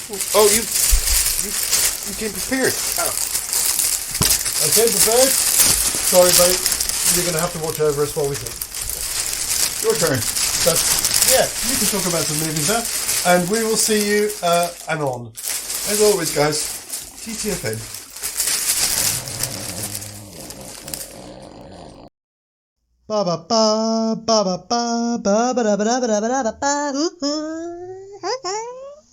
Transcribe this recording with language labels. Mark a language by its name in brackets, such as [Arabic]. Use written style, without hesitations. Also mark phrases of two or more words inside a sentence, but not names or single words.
[English] Oh, you came prepared. Oh. I came prepared. Sorry, mate. You're going to have to watch over us while we think. Your turn. Yeah, you can talk about some movies now. And we will see you anon. As always, guys, TTFN. Ba ba ba ba ba ba ba ba ba ba ba ba ba ba ba.